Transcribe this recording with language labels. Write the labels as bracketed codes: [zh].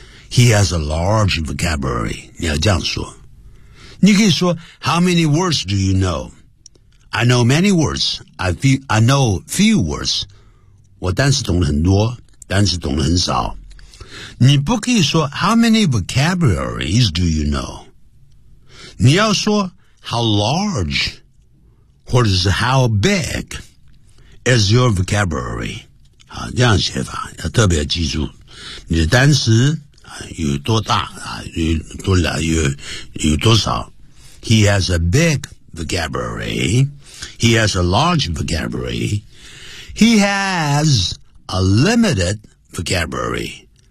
[en] He has a large vocabulary， [zh] 你要这样说。你可以说 [en] How many words do you know? I know many words. I know few words. [zh] 我单词懂得很多，单词懂得很少。你不可以说 [en] How many vocabularies do you know? [zh] 你要说 [en] How large [zh] 或者是 [en] How big is your vocabulary? [zh] 好，这样写法要特别记住。你的单词有多大，有多少。 [en] He has a big vocabulary. He has a large vocabulary. He has a limited vocabulary.